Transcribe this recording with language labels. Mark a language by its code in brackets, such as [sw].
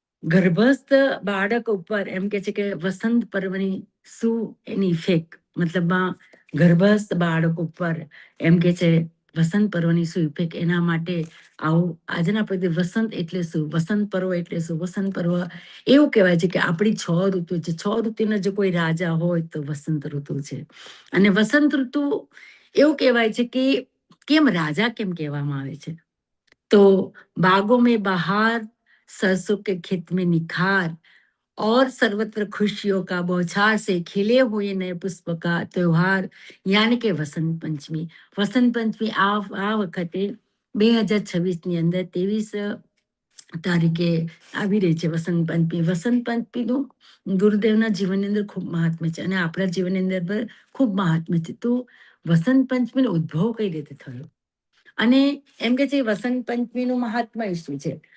[gu] ગર્ભસ્થ બાળક ઉપર એમ કે છે કે વસંત પર્વની શું એની ઇફેક્ટ મતલબમાં ગર્ભસ્થ બાળક ઉપર એમ કે છે વસંત પર્વની શું ઇફેક્ટ એના માટે આવું આજના પ્રતિ વસંત એટલે શું વસંત પર્વ એટલે શું વસંત પર્વ એવું કહેવાય છે કે આપણી 6 ઋતુ છે 6 ઋતુના જો કોઈ રાજા હોય તો વસંત ઋતુ છે અને વસંત ઋતુ એવું કહેવાય છે કે કેમ રાજા કેમ કહેવામાં આવે છે તો [hi] બાગો મેં બહાર सरसों के खेत में निखार और सर्वत्र खुशियों का बौछार से खिले हुए नए पुष्प का त्योहार यानी [gu] કે વસંત પંચમી. વસંત પંચમી આ વખતે 2026 ની અંદર 23 તારીખે આવી રહી છે વસંત પંચમી. વસંત પંચમીનું ગુરુદેવના જીવનની અંદર ખૂબ મહાત્મ્ય છે અને આપણા જીવનની અંદર પણ ખૂબ મહાત્મ્ય છે. તો વસંત પંચમીનો ઉદ્ભવ કઈ રીતે થયો અને એમ કે છે વસંત પંચમીનું મહાત્મ્ય શું છે?